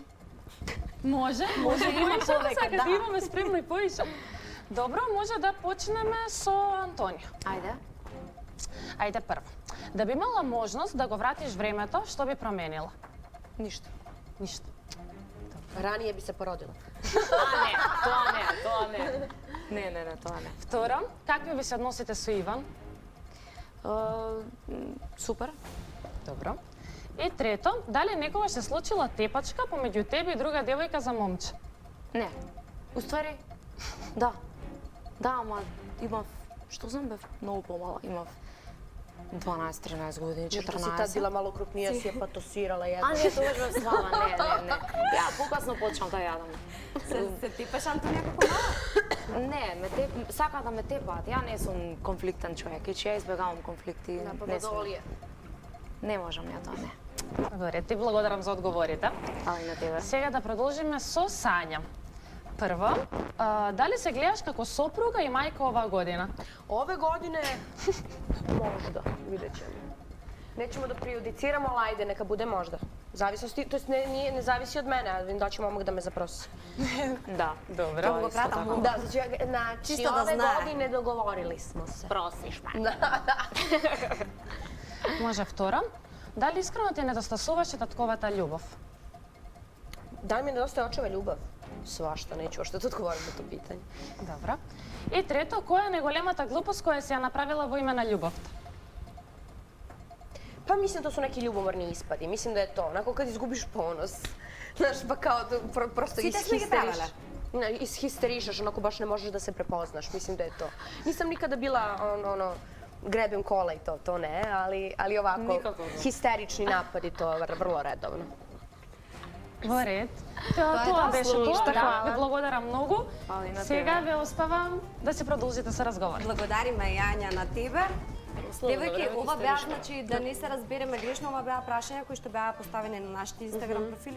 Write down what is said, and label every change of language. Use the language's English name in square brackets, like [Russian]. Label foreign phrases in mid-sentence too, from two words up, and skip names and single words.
[Macedonian] Може има поише, повеќе, сакате, да. имаме спремно и поише. Добро, може да почнеме со Антонија. Ајде. Ајде прво. Да би имала можност да го вратиш времето, што би променила? Ништо. Ништо. [Serbian] Ranije bi se поrodила. [Macedonian] Тоа не. Не, тоа не. Второ, какви ви се односите со Иван? Супер. Добро. И трето, дали некогаш се случила тепачка помеѓу тебе и друга девојка за момче? Не. Уствари, да. Да, ама имав, што знам, бев многу помала. Имав 12-13 години, 14. [Serbian] Možda si tad bila malo krupnija, si je patosirala jedna. [Macedonian] А, не, тогаш бев слаба, не. Ја покасно почнав да јадам. Се типаш, Антонија, како мала? Не, сака да ме тепаат. Ја не сум конфликтен човек и че ја избегавам конфликти. Не сум. Не можам ја тоа, не. Добре, ти благодарам за одговорите. Али на тебе. Сега да продолжиме со Сања. Прво, дали се гледаш како сопруга и мајка оваа година? [Serbian] Ove godine možda, vidjet ćemo. Nećemo da prejudiciramo, ali ajde, neka bude možda. Zavisnosti, to jest ne zavisi od mene, ali vidim da će momak da me zaprosi. [Macedonian] Да. Добро. Ќе го пратам. [Serbian] Da, znači Čisto da ove znае. godine dogovorili smo se. [Macedonian] Просиш ме. Може второ, дали искрено ти недостасуваше татковата љубов? [Serbian] Da li mi nedostaje očeva ljubav? Svašta, neću ošto da odgovorim na to pitanje. [Macedonian] Добро. И трето, која е најголемата глупост која си ја направила во име на љубовта? [Serbian] Pa mislim to su neki ljubomorni ispadi. Mislim da je to, onako kad izgubiš ponos. Znaš, pa kao prosto [Macedonian] Сите сме ги правеле. [Serbian] ishisterišaš, onako baš ne možeš da se prepoznaš. Mislim da je to. Nisam nikada bila grebem kola i to ne, ali ovako histerični napadi, to je vrlo redovno. [Macedonian] Во ред. Тоа беше тоа. Да, ви благодарам многу. Али на Сега тебе. ве оставам да се продолжите со разговор. Благодариме, Јања, на тебе. Девојки, ова беа, значи, да не се разбереме грешно, ова беа прашања кои што беа поставени на нашите Инстаграм профили.